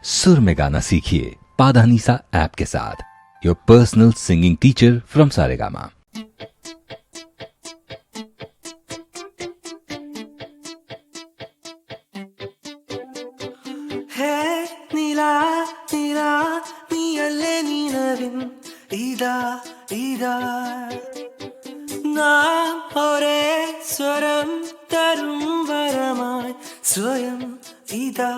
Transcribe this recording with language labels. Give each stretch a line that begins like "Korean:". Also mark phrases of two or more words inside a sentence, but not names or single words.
Hindi: सुर में गाना सीखिए पाधानीसा ऐप के साथ,
English: your personal singing teacher from
Hindi: सारेगामा।
Malayalam: നീലാ നീലാ നീയല്ലേ നീനവിൻ ഇതാ ഇതാ നാം ഒരേ സ്വരം തരും വരമായി സ്വയം ഇതാ